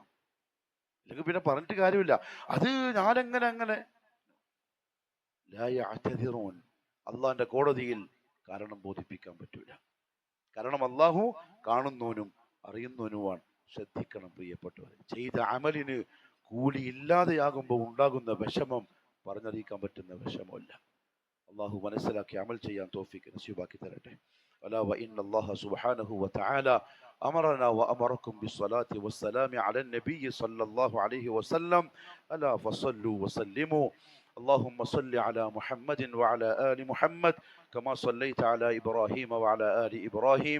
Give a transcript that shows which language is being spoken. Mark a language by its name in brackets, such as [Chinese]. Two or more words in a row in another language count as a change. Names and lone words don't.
[Malayalam] അല്ലെങ്കിൽ പിന്നെ പറഞ്ഞിട്ട് കാര്യമില്ല. അത് ഞാനെങ്ങനെ അള്ളാന്റെ കോടതിയിൽ കാരണം ബോധിപ്പിക്കാൻ പറ്റൂല. കാരണം അള്ളാഹു കാണുന്നവനും അറിയുന്നവനുമാണ്. ശ്രദ്ധിക്കണം പ്രിയപ്പെട്ടവർ. ചെയ്ത അമലിന് കൂലി ഇല്ലാതെയാകുമ്പോൾ ഉണ്ടാകുന്ന വിഷമം പറഞ്ഞറിയിക്കാൻ പറ്റുന്ന വിഷമമല്ല. അള്ളാഹു മനസ്സിലാക്കി അമൽ ചെയ്യാൻ തൗഫീഖ് നസീബാക്കി തരട്ടെ. [Arabic] ألا وإن الله سبحانه وتعالى أمرنا وأمركم بالصلاة والسلام على النبي صلى الله عليه وسلم. ألا فصلوا وسلموا. اللهم صل على محمد وعلى آل محمد كما صليت على إبراهيم وعلى آل إبراهيم.